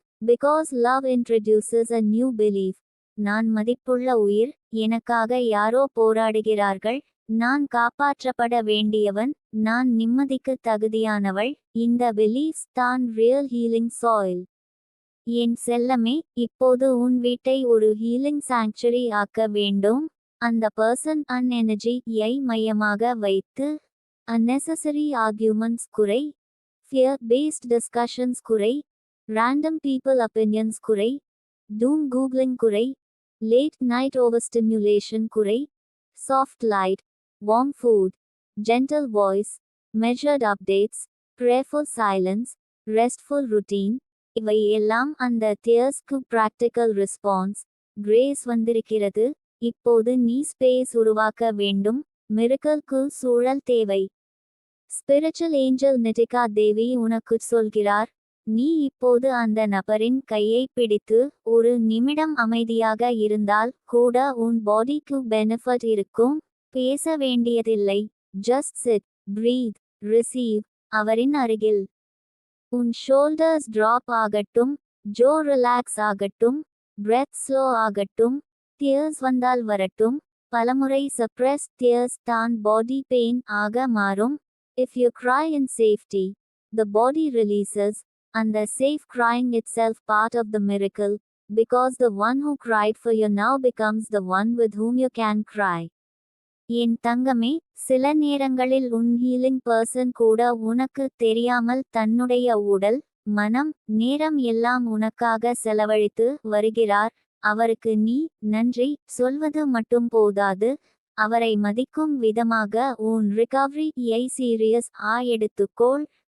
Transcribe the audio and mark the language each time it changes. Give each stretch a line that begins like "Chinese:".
English: Because love introduces a new belief.
Tamil: நான் மதிப்புள்ள உயிர், எனக்காக யாரோ போராடுகிறார்கள், நான் காப்பாற்றப்பட வேண்டியவன், நான் நிம்மதிக்கு தகுதியானவள். இந்த பிலீஃப்ஸ் தான் ரியல் ஹீலிங் சாயில். என் செல்லமே, இப்போது உன் வீட்டை ஒரு ஹீலிங் சாங்சுரி ஆக்க வேண்டும். அந்த பர்சன் எனர்ஜியை மையமாக வைத்து
English: unnecessary arguments
Tamil: குறை,
English: fear based discussions குறை, random people opinions குறை, doom googling குறை, late night overstimulation குறை, soft light, warm food, gentle voice, measured updates, prayerful silence, restful routine.
Tamil: இவை எல்லாம் அந்த தியர்ஸ்க்கு பிராக்டிக்கல் ரெஸ்பான்ஸ். கிரேஸ் வந்திருக்கிறது, இப்போது நீ ஸ்பேஸ் உருவாக்க வேண்டும். மிரக்கலுக்கு சூழல் தேவை. ஸ்பிரிச்சுவல் ஏஞ்சல் நிட்டிகா தேவி உனக்கு சொல்கிறார், நீ இப்போது அந்த நபரின் கையை பிடித்து ஒரு நிமிடம் அமைதியாக இருந்தால் கூட உன் பாடிக்கு பெனிஃபிட் இருக்கும். பேச வேண்டியதில்லை,
English: Just sit, breathe, receive.
Tamil: அவரின் அருகில் உன் ஷோல்டர்ஸ் டிராப் ஆகட்டும், ஜோ ரிலாக்ஸ் ஆகட்டும், பிரெத் ஸ்லோ ஆகட்டும், டியர்ஸ் வந்தால் வரட்டும், பலமுறை
English: suppressed tears
Tamil: தான்
English: body pain
Tamil: ஆக மாறும்.
English: If you cry in safety, the body releases, and the safe crying itself part of the miracle, because the one who cried for you now becomes the one with whom you can cry.
Tamil: என் தங்கமே, சில நேரங்களில் உன் healing person கூட உனக்கு தெரியாமல் தன்னுடைய உடல், மனம், நேரம் எல்லாம் உனக்காக செலவழித்து வருகிறார். அவருக்கு நீ நன்றி சொல்வது மட்டும் போதாது, அவரை மதிக்கும் விதமாக உன் ரிகவரி சீரியஸ் எடுத்துக்கொள்.